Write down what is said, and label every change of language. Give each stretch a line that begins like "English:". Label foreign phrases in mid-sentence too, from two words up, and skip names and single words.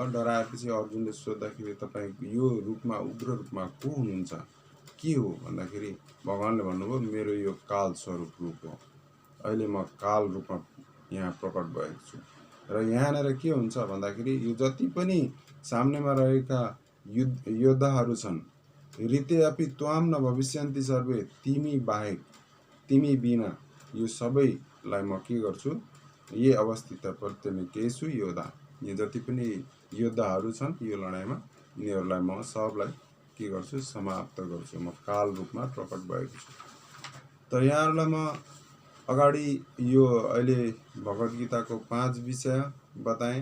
Nepali: डराएपछि अर्जुनले सोद्धाखेरि तपाईँ यो रूपमा, उग्र रूपमा को हुनुहुन्छ, के हो भन्दाखेरि भगवानले भन्नुभयो मेरो यो काल स्वरूप रूप हो, अहिले म काल रूपमा यहाँ प्रकट भएको छु। र यहाँनिर के हुन्छ भन्दाखेरि यो जति पनि सामनेमा रहेका योद्धाहरू छन्,
Sanskrit: ऋते अपि त्वां न भविष्यन्ति सर्वे,
Nepali: तिमी बाहेक, तिमी बिना यो सबैलाई म के गर्छु?
Sanskrit: ये अवस्थित प्रत्यनिकेषु योधा,
Nepali: यो जति पनि योद्धाहरू छन् यो लडाइँमा, यिनीहरूलाई म सबलाई के गर्छु? समाप्त गर्छु। म काल रूपमा प्रकट भएको छु। त यहाँहरूलाई म अगाडि यो अहिले भगवत गीताको 5 विषय बताएँ।